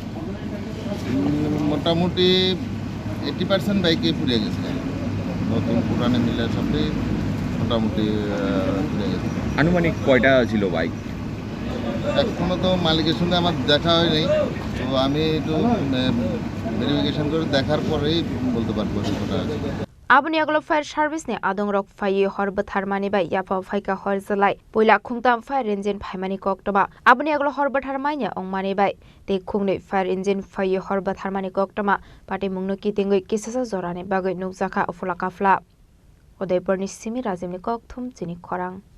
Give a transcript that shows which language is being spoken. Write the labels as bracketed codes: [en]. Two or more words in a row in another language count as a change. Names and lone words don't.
[bn] মোটামুটি 80% বাইকে পুড়ে গেছে নতুন পুরানো মিলে সবই মোটামুটি পুড়ে গেছে আনুমানিক কয়টা ছিল বাইক এখনো তো মালিকের সঙ্গে আমার দেখা হয়নি তো আমি একটু ভেরিফিকেশন করে দেখার পরেই বলতে পারবো কতটা আছে [trp] Abuni aglo [en] fire service [trp] ne adong rok fayi hor bathar mani bai yafa phaika hor jalai poila khungtam [en] fire engine [trp] phaimani koktaba abuni aglo hor bathar maina ong mani bai te khungne [en] fire engine [trp] fayi hor bathar mani koktama pati mungno kitingoi kisasa jorane bagai nukjaka afula kafla Udaipur ni simi rajimni kokthum Chini Khorang